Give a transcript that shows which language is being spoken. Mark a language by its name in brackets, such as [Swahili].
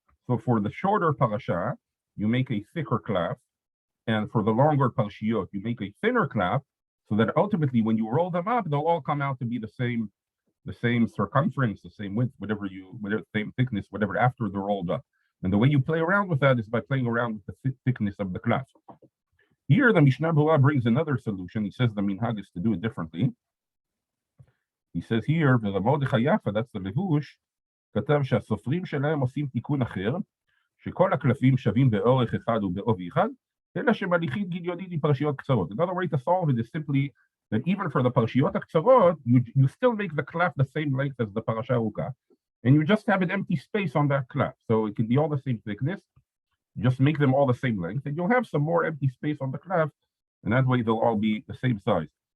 [English] So for the shorter parasha, you make a thicker klaf, and for the longer parashiyot, you make a thinner klaf, so that ultimately, when you roll them up, they'll all come out to be the same circumference, the same width, whatever same thickness, whatever after they're rolled up. And the way you play around with that is by playing around with the thickness of the klaf. Here, the Mishnah Berurah brings another solution. He says the minhag is to do it differently. He says here, [Hebrew] ולמרדכי יפה, [English] that's the levush, [Hebrew] כתב שהסופרים שלהם עושים תיקון אחר, שכל הקלפים שווים באורך אחד ובעובי אחד, אלא שמליכית גיליונית עם פרשיות קצרות. [English] Another way to solve it is simply that even for the [Hebrew] פרשיות הקצרות, [English] you still make the clef the same length as the parasha aruka, and you just have an empty space on that clef. So it can be all the same thickness. Just make them all the same length, and you'll have some more empty space on the clef, and that way they'll all be the same size.